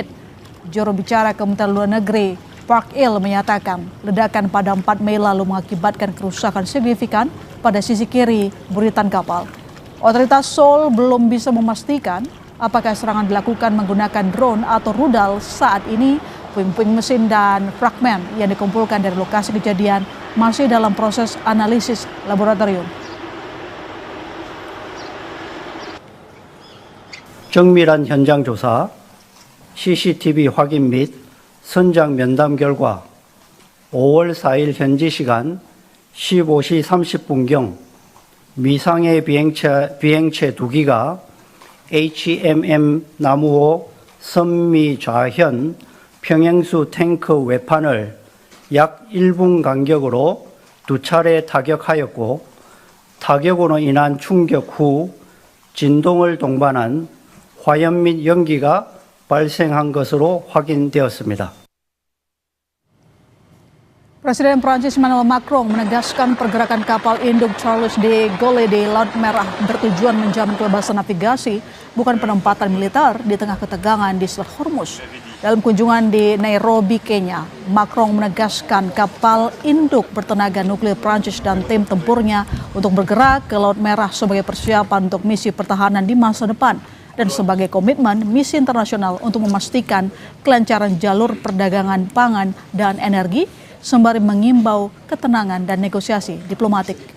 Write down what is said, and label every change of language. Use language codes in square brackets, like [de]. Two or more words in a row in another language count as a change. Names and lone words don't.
[id] Juru bicara Kementerian Luar Negeri Park Il menyatakan ledakan pada 4 Mei lalu mengakibatkan kerusakan signifikan pada sisi kiri buritan kapal. Otoritas Seoul belum bisa memastikan apakah serangan dilakukan menggunakan drone atau rudal. Saat ini puing-puing mesin dan fragmen yang dikumpulkan dari lokasi kejadian masih dalam proses analisis laboratorium. [ko] 정밀한 현장 조사, CCTV 확인 및 선장 면담 결과 5월 4일 현지 시간 15시 30분경 미상의 비행체 2기가 HMM 나무호 선미 좌현 평행수 탱크 외판을 약 1분 간격으로 2차례 타격하였고 타격으로 인한 충격 후 진동을 동반한 화염 및 연기가 발생한 것으로 확인되었습니다. [id] Presiden Prancis Emmanuel Macron menegaskan pergerakan kapal induk Charles de Gaulle di Laut Merah bertujuan menjamin kebebasan navigasi, bukan penempatan militer di tengah ketegangan di Selat Hormuz. Dalam kunjungan di Nairobi, Kenya, Macron menegaskan kapal induk bertenaga nuklir Prancis dan tim tempurnya untuk bergerak ke Laut Merah sebagai persiapan untuk misi pertahanan di masa depan dan sebagai komitmen misi internasional untuk memastikan kelancaran jalur perdagangan pangan dan energi, sembari mengimbau ketenangan dan negosiasi diplomatik.